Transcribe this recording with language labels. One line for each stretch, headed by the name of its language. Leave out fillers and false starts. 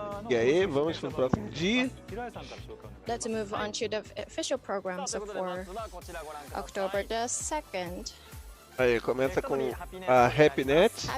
Portuguese: E aí, vamos pro próximo dia.
English: Let's move on to the official programs for October the 2nd.
Portuguese: Aí, começa com a HappyNet.